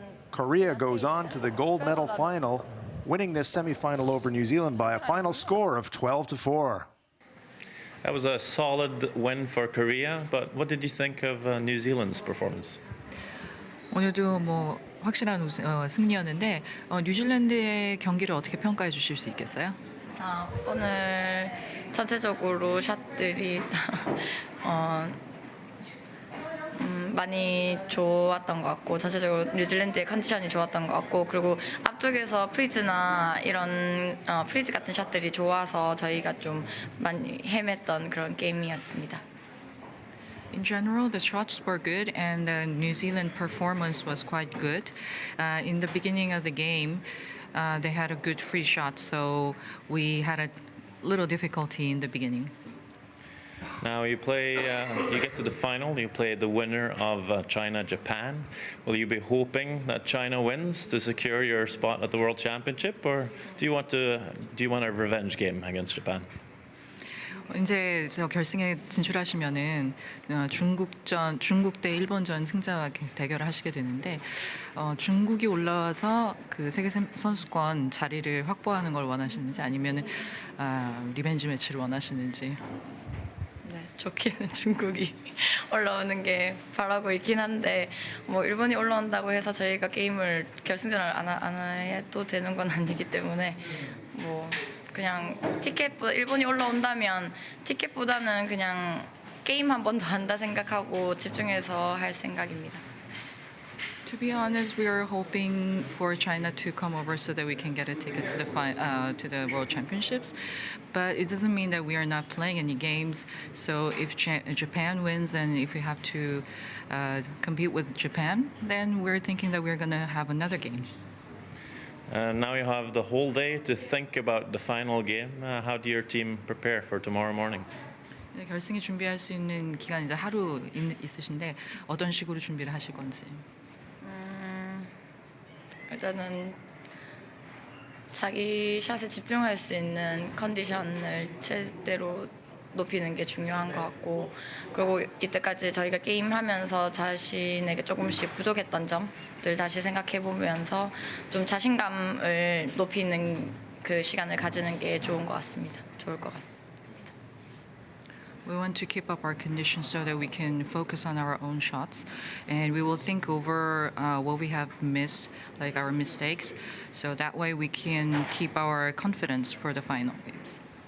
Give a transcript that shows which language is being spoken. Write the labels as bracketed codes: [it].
[en] Korea goes on to the gold medal final, winning this semi-final over New Zealand by a final score of 12-4. That was a solid win for Korea, but what did you think of New Zealand's performance? [ko] 오늘도 뭐 확실한 승리였는데 뉴질랜드의 경기를 어떻게 평가해 주실 수 있겠어요? 오늘 전체적으로 샷들이 많이 좋았던 것 같고 전체적으로 뉴질랜드의 컨디션이 좋았던 것 같고 그리고 앞쪽에서 프리즈나 이런 프리즈 같은 샷들이 좋아서 저희가 좀 많이 헤맸던 그런 게임이었습니다. [en] In general, the shots were good and the New Zealand performance was quite good. In the beginning of the game, they had a good free shot, so we had a little difficulty in the beginning. Now you play, you get to the final, you play the winner of China-Japan. Will you be hoping that China wins to secure your spot at the World Championship, or do you want a revenge game against Japan? [ko] 이제 저 결승에 진출하시면은 중국 대 일본전 승자와 대결을 하시게 되는데 중국이 올라와서 그 세계 선수권 자리를 확보하는 걸 원하시는지 아니면은 리벤지 매치를 원하시는지. 네, 좋기는 중국이 올라오는 게 바라고 있긴 한데 뭐 일본이 올라온다고 해서 저희가 게임을 결승전을 안 해도 되는 건 아니기 때문에 뭐. 그냥 티켓보다 일본이 올라온다면 티켓보다는 그냥 게임 한 번 더 한다 생각하고 집중해서 할 생각입니다. [en] To be honest, we are hoping for China to come over so that we can get a ticket to the World Championships. But it doesn't mean that we are not playing any games. So if Japan wins and if we have to compete with Japan, then we're thinking that we're going to have another game. Now you have the whole day to think about the final game. How do your team prepare for tomorrow morning? [ko] 네, 결승에 준비할 수 있는 기간 이제 하루 있으신데 어떤 식으로 준비를 하실 건지. 일단은 자기 샷에 집중할 수 있는 컨디션을 최대로 높이는 게 중요한 것 같고 그리고 이때까지 저희가 게임하면서 자신에게 조금씩 부족했던 점들 다시 생각해 보면서 좀 자신감을 높이는 그 시간을 가지는 게 좋을 것 같습니다. [en] We want to keep up our condition so that we can focus on our own shots, and we will think over what we have missed, like our mistakes, so that way we can keep our confidence for the final games.